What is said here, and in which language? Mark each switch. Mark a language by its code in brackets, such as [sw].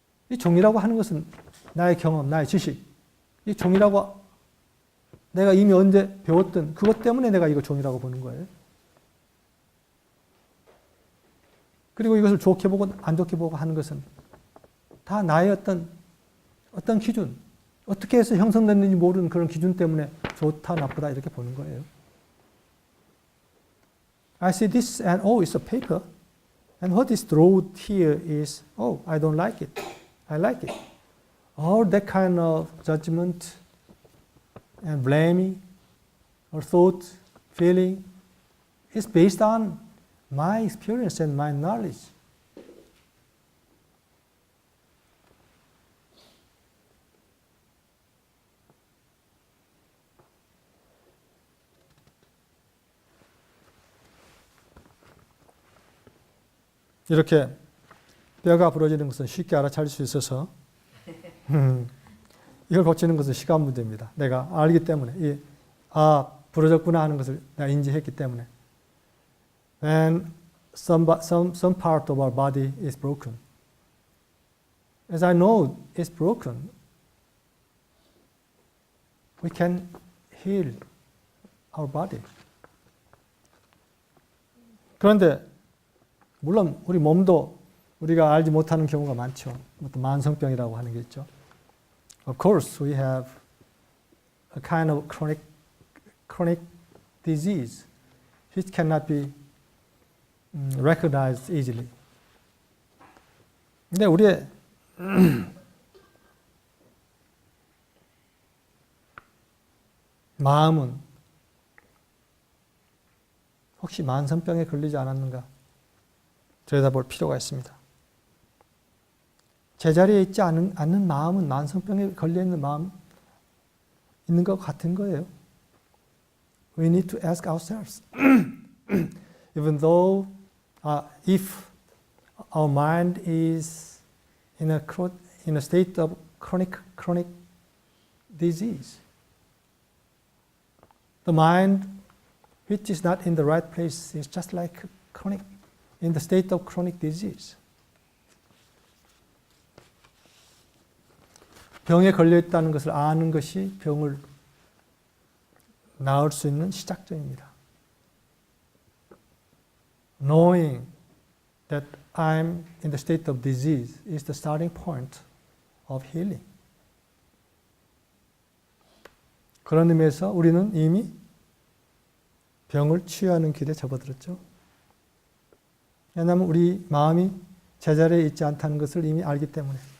[ko] 이 종이라고 하는 것은 나의 경험, 나의 지식. 이 종이라고 내가 이미 언제 배웠던 그것 때문에 내가 이거 종이라고 보는 거예요. 그리고 이것을 좋게 보고 안 좋게 보고 하는 것은 다 나의 어떤 기준, 어떻게 해서 형성됐는지 모르는 그런 기준 때문에 좋다, 나쁘다 이렇게 보는 거예요. [en] I see this and it's a paper. And what is wrote here is, I don't like it. I like it. All that kind of judgment and blaming or thought, feeling is based on my experience and my knowledge. [ko] 이렇게 뼈가 부러지는 것은 쉽게 알아차릴 수 있어서 이걸 고치는 것은 시간 문제입니다. 내가 알기 때문에 부러졌구나 하는 것을 내가 인지했기 때문에 [en] When some part of our body is broken, as I know it's broken, we can heal our body. [ko] 그런데 물론 우리 몸도 우리가 알지 못하는 경우가 많죠. 어떤 만성병이라고 하는 게 있죠. [en] Of course, we have a kind of chronic disease which cannot be recognized easily. [ko] 근데 우리의 마음은 혹시 만성병에 걸리지 않았는가 들여다볼 필요가 있습니다. 제자리에 있지 않는 마음은 만성병에 걸려있는 마음 있는 것 같은 거예요. [en] We need to ask ourselves. Even though if our mind is in a state of chronic disease, the mind which is not in the right place is just like in the state of chronic disease. [ko] 병에 걸려 있다는 것을 아는 것이 병을 나을 수 있는 시작점입니다. [en] Knowing that I'm in the state of disease is the starting point of healing. [ko] 그런 의미에서 우리는 이미 병을 치유하는 길에 접어들었죠. 왜냐하면 우리 마음이 제자리에 있지 않다는 것을 이미 알기 때문에.